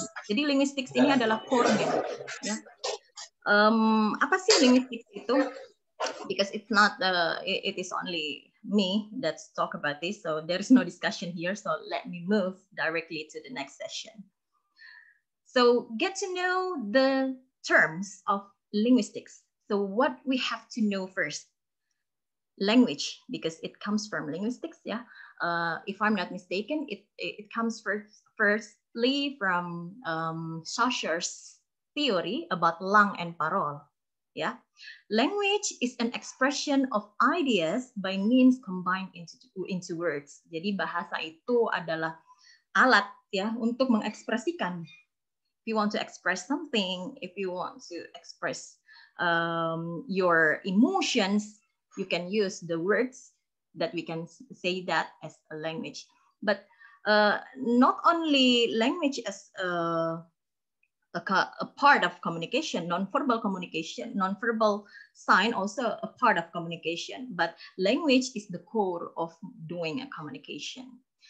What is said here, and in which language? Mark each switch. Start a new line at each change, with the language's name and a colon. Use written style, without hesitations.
Indonesian: Jadi linguistics ini adalah core-nya, ya. Apa sih linguistics itu?
English: Because it's not, it is only me that's talk about this, so there is no discussion here. So let me move directly to the next session. So get to know the terms of linguistics. So what we have to know first, language, because it comes from linguistics. Yeah, if I'm not mistaken, it comes firstly from Saussure's theory about lang and parole. Yeah, language is an expression of ideas by means combined into words.
Indonesian: Jadi bahasa itu adalah alat ya untuk mengekspresikan.
English: If you want to express something, if you want to express your emotions, you can use the words that we can say that as a language. But not only language as a part of communication, non-verbal sign also a part of communication, but language is the core of doing a communication.